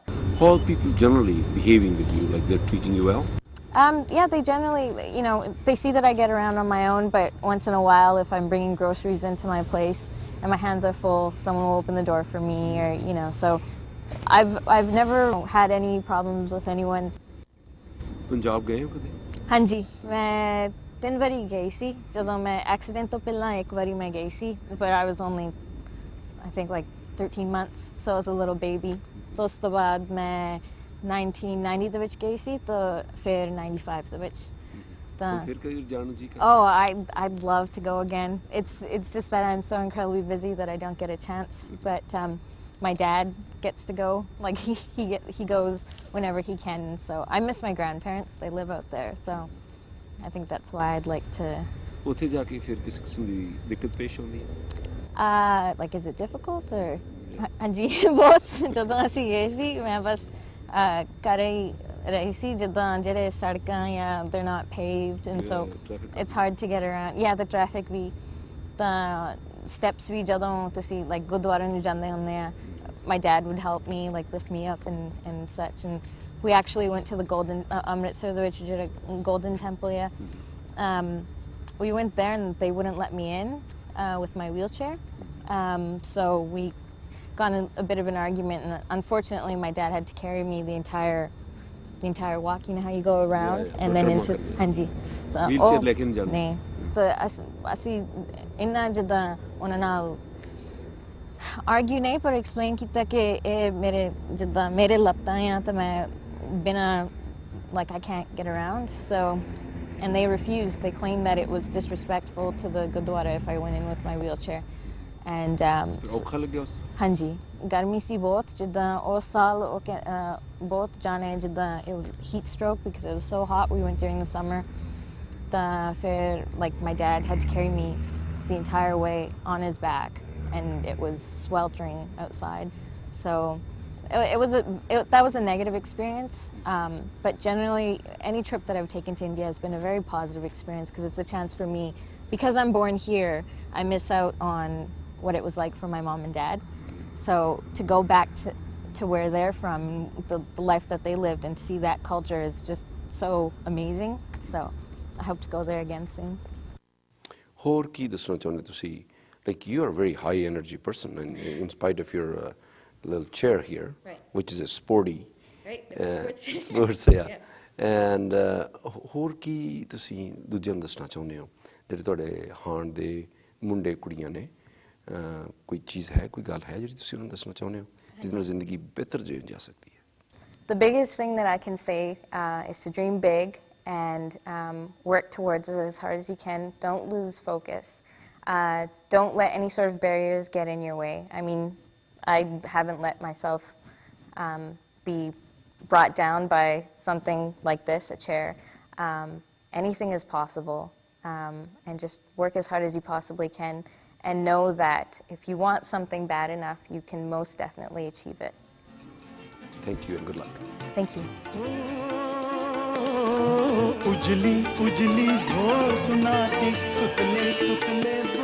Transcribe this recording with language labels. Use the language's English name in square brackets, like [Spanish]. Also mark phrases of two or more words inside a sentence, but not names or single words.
[English] How are people generally behaving with you? Like they're treating you well? Yeah, they generally, you know, they see that I get around on my own, but once in a while, if I'm bringing groceries into my place and my hands are full, someone will open the door for me, or, you know, so I've never had any problems with anyone. [Punjabi] Punjab ਗਏ ਹੋ ਕਦੇ? ਹਾਂਜੀ ਮੈਂ 3 ਵਾਰੀ ਗਈ ਸੀ ਜਦੋਂ ਮੈਂ ਐਕਸੀਡੈਂਟ ਤੋਂ ਪਹਿਲਾਂ ਇੱਕ ਵਾਰੀ ਮੈਂ ਗਈ ਸੀ [English] but I was only I think like 13 months, so I was a little baby. [Punjabi] ਉਸ ਤੋਂ ਬਾਅਦ ਮੈਂ 1990 ਦੇ ਵਿੱਚ ਗਈ ਸੀ ਤਾਂ ਫਿਰ 95 ਦੇ ਵਿੱਚ ਤਾਂ ਫਿਰ ਕਦੇ ਜਾਣ ਨੂੰ ਜੀ [English] Oh, I'd love to go again. It's just that I'm so incredibly busy that I don't get a chance, but my dad gets to go. Like he goes whenever he can, so I miss my grandparents. They live out there, so I think that's why I'd like to. [Punjabi] ਉੱਥੇ ਜਾ ਕੇ ਫਿਰ ਕਿਸ ਕਿਸਮ ਦੀ ਦਿੱਕਤ ਪੇਸ਼ ਆਉਂਦੀ ਹੈ? [English] Like, is it difficult or? [Punjabi] ਹਾਂਜੀ ਬਹੁਤ ਜਦੋਂ ਅਸੀਂ ਗਏ ਸੀ ਮੈਂ ਬਸ ਘਰ ਹੀ ਰਹੀ ਸੀ ਜਿੱਦਾਂ ਜਿਹੜੇ ਸੜਕਾਂ ਜਾਂ [English] they're not paved and so it's hard to get around. Yeah, the traffic [Punjabi] ਵੀ ਤਾਂ [English] steps [Punjabi] ਵੀ ਜਦੋਂ ਤੁਸੀਂ [English] like [Punjabi] ਗੁਰਦੁਆਰੇ ਨੂੰ ਜਾਂਦੇ ਹੁੰਦੇ ਆ [English] my dad would help me like lift me up and such and we actually went to the golden Amritsar the which is a golden temple we went there and they wouldn't let me in with my wheelchair so we got in a bit of an argument and unfortunately my dad had to carry me the entire walk. You know how you go around and then into hanji [Punjabi] wheelchair ਲੈ ਕੇ ਨਹੀਂ ਜਾਂਦੇ ਨਹੀਂ ਤਾਂ ਅਸੀਂ ਇੰਨਾ ਜਿੱਦਾਂ ਉਹਨਾਂ ਨਾਲ argue ਨਹੀਂ ਪਰ explain ਕੀਤਾ ਕਿ ਇਹ ਮੇਰੇ ਲੱਤਾਂ ਆ ਤਾਂ ਮੈਂ ਬਿਨਾਂ [English] like I can't get around so and they refused. They claimed that it was disrespectful to the Gurdwara if I went in with my wheelchair and [Punjabi] ਔਖਾ ਲੱਗਿਆ ਉਸ ਹਾਂਜੀ ਗਰਮੀ ਸੀ ਬਹੁਤ ਜਿੱਦਾਂ ਉਸ ਸਾਲ ਬਹੁਤ ਜਾਣੇ ਜਿੱਦਾਂ [English] it was heat stroke because it was so hot. We went during the summer [Punjabi] ਤਾਂ ਫਿਰ [English] like my dad had to carry me the entire way on his back and it was sweltering outside so that was a negative experience but generally any trip that I've taken to India has been a very positive experience because it's a chance for me because I'm born here I miss out on what it was like for my mom and dad so to go back to where they're from the life that they lived and to see that culture is just so amazing so I hope to go there again soon. [Punjabi] ਹੋਰ ਕੀ ਦੱਸਣਾ ਚਾਹੁੰਦੇ ਤੁਸੀਂ [English] like you are a very high energy person and in spite of your little chair here which is a sporty sports yeah and [Punjabi] ਹੋਰ ਕੀ ਤੁਸੀਂ ਦੂਜਿਆਂ ਨੂੰ ਦੱਸਣਾ ਚਾਹੁੰਦੇ ਹੋ ਜਿਹੜੇ ਤੁਹਾਡੇ ਹਾਣ ਦੇ ਮੁੰਡੇ ਕੁੜੀਆਂ ਨੇ ਕੋਈ ਚੀਜ਼ ਹੈ ਕੋਈ ਗੱਲ ਹੈ ਜਿਹੜੀ ਤੁਸੀਂ ਉਹਨੂੰ ਦੱਸਣਾ ਚਾਹੁੰਦੇ ਹੋ ਜਿਹਦੇ ਨਾਲ ਜ਼ਿੰਦਗੀ ਬਿਹਤਰ ਜੀ ਜਾ ਸਕਦੀ ਹੈ? [English] The biggest thing that I can say is to dream big and work towards it as hard as you can. Don't lose focus. Don't let any sort of barriers get in your way. I mean, I haven't let myself be brought down by something like this, a chair. Anything is possible. And just work as hard as you possibly can. And know that if you want something bad enough, you can most definitely achieve it. Thank you and good luck. Thank you. उजली उजली हो सुनाती सुतले सुतले